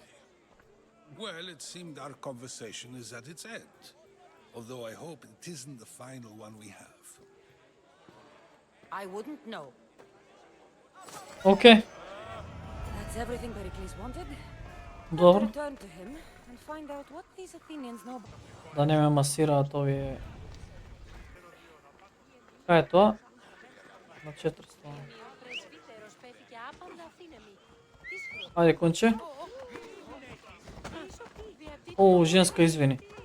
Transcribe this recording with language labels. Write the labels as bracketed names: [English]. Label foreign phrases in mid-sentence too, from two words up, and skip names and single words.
[English] Well, it seemed our conversation is at its end. Although I hope it isn't the final one we have. I wouldn't know. окей, That's everything Pericles wanted. добро. Return to him and find out what these Athenians know about. [Macedonian] Да не ме масираат овие. Кај е тоа? На 400. Ајде, конче. О, женска, извини.